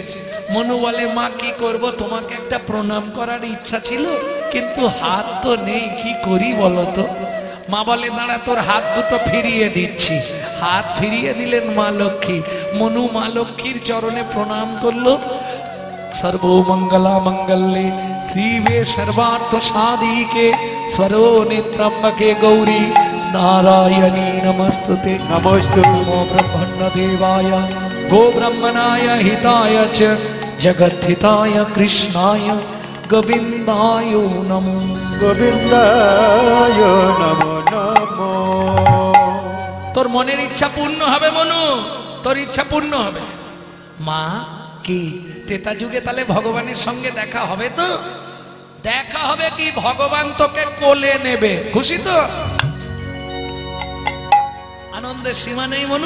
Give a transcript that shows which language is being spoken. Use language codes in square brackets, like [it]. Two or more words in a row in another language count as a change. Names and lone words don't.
[bn] মনু বলে মা কি করব, তোমাকে একটা প্রণাম করার ইচ্ছা ছিল কিন্তু হাত তো নেই, কি করি বলো তো। মা বলে দাঁড়া তোর হাত দুটো ফিরিয়ে দিচ্ছি। হাত ফিরিয়ে দিলেন মা লক্ষ্মী। মনু মা লক্ষ্মীর চরণে প্রণাম করলো। [sa] सर्वमंगला मंगल्ये श्रीवे सर्वार्थ साधिके स्वरो नित्यम्बके गौरी नारायणी नमस्तुते। नमोस्तु नमो ब्रह्मण्य देवाय गो ब्रह्मणाय हिताय च जगद्धिताय कृष्णाय गोविन्दाय नमो। गोविन्दाय नमो नमो। [bn] তোর মনের ইচ্ছা পূর্ণ হবে মনু, তোর ইচ্ছা পূর্ণ হবে। মা কি তেতা যুগে তাহলে ভগবানের সঙ্গে দেখা হবে তো? দেখা হবে কি, ভগবান তোকে কোলে নেবে, খুশি তো? আনন্দের সীমা নেই মনু।